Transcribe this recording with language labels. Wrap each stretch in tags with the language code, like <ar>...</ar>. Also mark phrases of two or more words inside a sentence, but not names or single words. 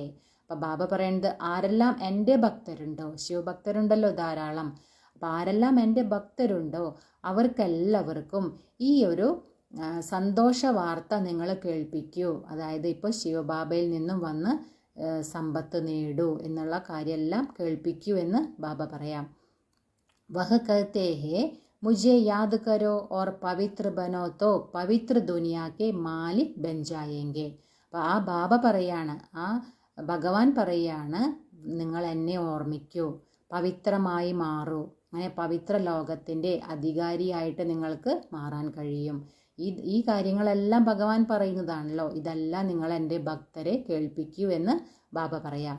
<ml>അപ്പം ബാബ പറയുന്നത് ആരെല്ലാം എൻ്റെ ഭക്തരുണ്ടോ, ശിവഭക്തരുണ്ടല്ലോ ധാരാളം, അപ്പം ആരെല്ലാം എൻ്റെ ഭക്തരുണ്ടോ അവർക്കെല്ലാവർക്കും ഈ ഒരു സന്തോഷ വാർത്ത നിങ്ങൾ കേൾപ്പിക്കൂ. അതായത് ഇപ്പോൾ ശിവബാബയിൽ നിന്നും വന്ന് സമ്പത്ത് നേടൂ എന്നുള്ള കാര്യമെല്ലാം കേൾപ്പിക്കൂ എന്ന് ബാബ പറയാം.</ml> <hi>वह कहते हैं मुझे याद करो और पवित्र बनो तो पवित्र दुनिया के मालिക് बन जाएंगे.</hi> <ml>അപ്പോൾ ആ ബാബ പറയാണ്, ആ ഭഗവാൻ പറയാണ്, നിങ്ങൾ എന്നെ ഓർമ്മിക്കൂ, പവിത്രമായി മാറൂ, അങ്ങനെ പവിത്ര ലോകത്തിൻ്റെ അധികാരിയായിട്ട് നിങ്ങൾക്ക് മാറാൻ കഴിയും. ഈ കാര്യങ്ങളെല്ലാം ഭഗവാൻ പറയുന്നതാണല്ലോ, ഇതെല്ലാം നിങ്ങൾ എൻ്റെ ഭക്തരെ കേൾപ്പിക്കൂ എന്ന് ബാബ പറയാം.</ml>